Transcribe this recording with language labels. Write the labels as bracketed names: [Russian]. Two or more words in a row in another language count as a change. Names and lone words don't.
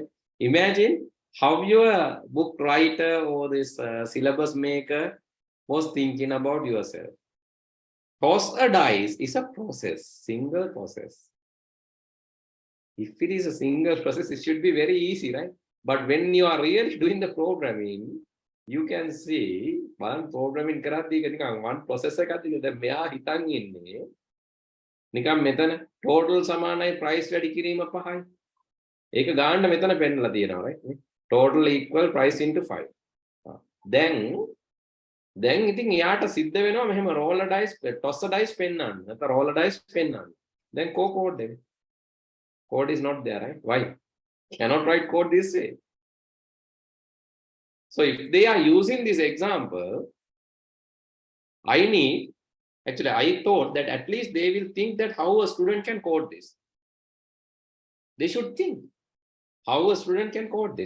[English] Imagine how your book writer or this syllabus maker was thinking about yourself. Toss a dice is a process, single process. If it is a single process, it should be very easy, right? But when you are really doing the programming, You can see one programming [Sinhala] කරද්දී නිකන් [English] one process [Sinhala] එකක් දිගේ දැන් මෙයා හිතන් ඉන්නේ නිකන් මෙතන total සමානයි price වැඩි කිරීම 5යි. ඒක ගන්න මෙතන පෙන්නලා තියෙනවා right? [English] Total equal price into 5. [Sinhala] දැන් ඉතින් එයාට සිද්ධ වෙනවා මෙහෙම [English] roll a dice toss a dice [Sinhala] පෙන්නන්න. නැත්නම් [English] roll a dice [Sinhala] පෙන්නන්න. දැන් code එක. [English] Code is not there right? Why? Cannot write code this way. So if they are using this example, I thought that at least they will think that how a student can code this. They should think how a student can code this.